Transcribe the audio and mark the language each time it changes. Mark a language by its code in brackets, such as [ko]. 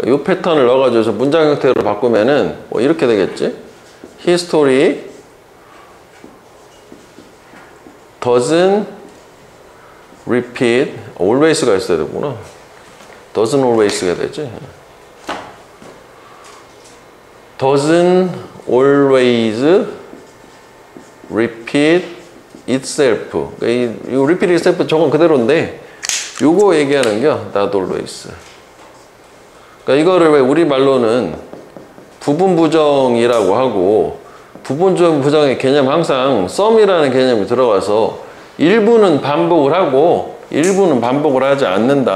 [ko] 이 패턴을 넣어가지고 문장 형태로 바꾸면은 뭐 이렇게 되겠지. [en] History doesn't repeat. [ko] always가 있어야 되구나. doesn't always가 되지. [en] doesn't always repeat itself. [ko] 이 repeat itself 저건 그대로인데 요거 얘기하는 게 not always. 그러니까 이거를 왜 우리말로는 부분부정이라고 하고 부분부정의 개념 항상 some이라는 개념이 들어가서 일부는 반복을 하고 일부는 반복을 하지 않는다.